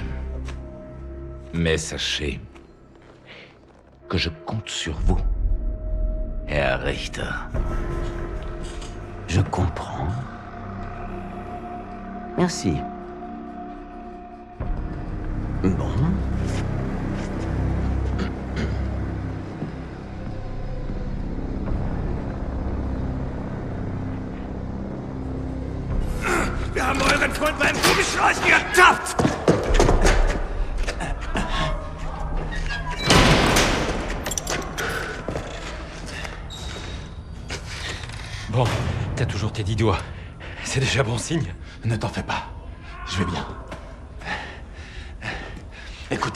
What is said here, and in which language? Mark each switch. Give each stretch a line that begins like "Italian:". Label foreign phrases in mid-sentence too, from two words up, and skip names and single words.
French: Mais sachez que je compte sur vous,
German: Herr Richter.
French: Je comprends. Merci. Bon.
German: Wir haben euren Freund beim Kugelschreißen getappt!
French: Bon, t'as toujours tes 10 doigts. C'est déjà bon signe. Ne t'en fais pas. Je vais bien. Écoutez.